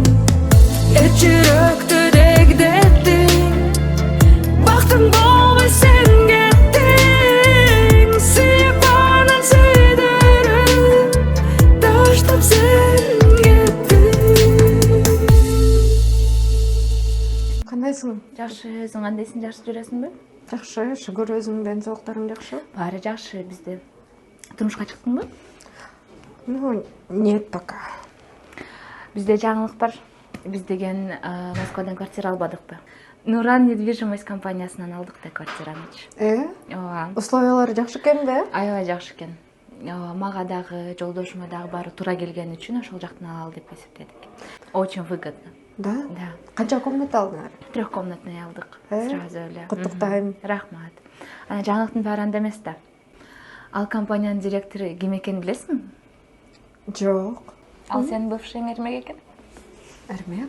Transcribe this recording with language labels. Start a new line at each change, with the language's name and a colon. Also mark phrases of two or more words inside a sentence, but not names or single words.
Kyrgyz: Жүрөктү дегдеттиң, бактым болбой сен кеттиң, сүйүп анан сүйдүрүп, таштап сен кеттиң. Кандайсың? Жакшы, өзүң кандайсың? Жакшы жүрөсүңбү? Жакшы, шүгүр, өзүңдүн денсаулыктарың жакшы? Баары жакшы, бизде. Турмушка чыктыңбы?
Russian: Ну, нет пока.
Kyrgyz: Бизде жаңылык бар. Биз деген Москвадан квартира албадыкпы? Нуран недвижимость компаниясынан алдык да квартираны. Ооба. Условиялары жакшы экен да? Аябай жакшы экен. Мага дагы, жолдошума дагы баары туура келгени үчүн ошол жактан алалы деп эсептедик.
Russian: Очень выгодно. Да? Да.
Kyrgyz: Канча комната алдыңар? 3-комнатный алдык. Сразу эле. Куттуктайм. Рахмат. Анан жаңылыктын баары анда эмес да. Ал компаниянын директору ким экенин билесиңби? Жок. Ал сенин бывшийң Эрмек экен? Эрмек?